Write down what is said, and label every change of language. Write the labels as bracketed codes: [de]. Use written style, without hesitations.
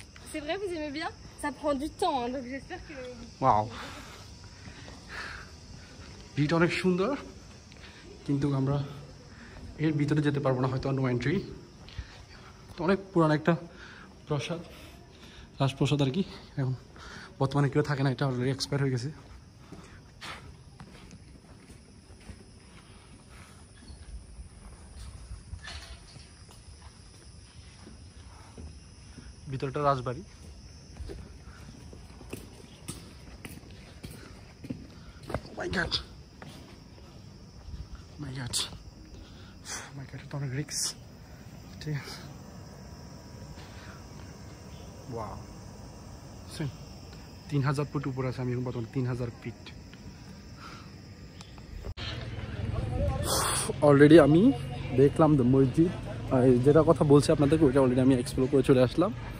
[fr] C'est vrai, vous aimez bien? Ça prend du temps, hein, donc j'espère que... [bn] wow, ভিউটা অনেক সুন্দর, কিন্তু আমরা এর ভিতরে যেতে পারবো না, হয়তো নো এন্ট্রি। তো অনেক পুরানো একটা প্রসাদ, রাজপ্রসাদ আর কি। এখন বর্তমানে কেউ থাকে না, এটা অলরেডি এক্সপায়ার হয়ে গেছে। ভিতরটা রাজবাড়ি। [en] My God, my God, my God, [bn] এটা অনেক রিক্স, ঠিক আছে। ওয়াও, 3000 ফুট উপরে আছে, আমি এখন বর্তমানে 3000 ফিট। অলরেডি আমি দেখলাম দ্য মসজিদ, যেটা কথা বলছি আপনাদেরকে, ওইটা অলরেডি আমি এক্সপ্লোর করে চলে আসলাম।